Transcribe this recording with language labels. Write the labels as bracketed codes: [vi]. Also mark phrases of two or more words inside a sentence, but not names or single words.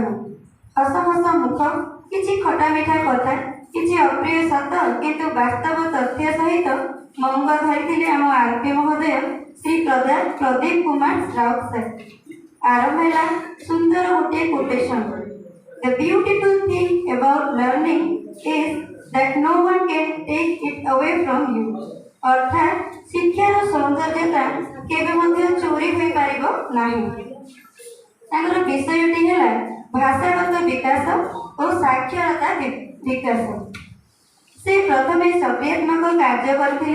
[or] ହସ ହସ ମୁଖ, କିଛି ଖଟା ମିଠା କଥା, କିଛି ଅପ୍ରିୟ ସତ କିନ୍ତୁ ବାସ୍ତବ ତଥ୍ୟ ସହିତ ମଙ୍ଗ ଧରିଥିଲେ ଆମ ଆରପି ମହୋଦୟ ଶ୍ରୀ ପ୍ରଦୀପ କୁମାର ରାଉତ ସାର୍। ଆରମ୍ଭ ହେଲା ସୁନ୍ଦର ଗୋଟିଏ କୋଟେସନ୍। [en] The beautiful thing about learning is that no one can take it away from you। [or] ଅର୍ଥାତ୍ ଶିକ୍ଷାର ସୌନ୍ଦର୍ଯ୍ୟତା କେବେ ମଧ୍ୟ ଚୋରି ହୋଇପାରିବ ନାହିଁ। ତାଙ୍କର ବିଷୟଟି ହେଲା ଭାଷାଗତ ବିକାଶ ଓ ସାକ୍ଷରତା ବିକାଶ। ସେ ପ୍ରଥମେ ସକ୍ରିୟାତ୍ମକ କାର୍ଯ୍ୟ କରିଥିଲେ।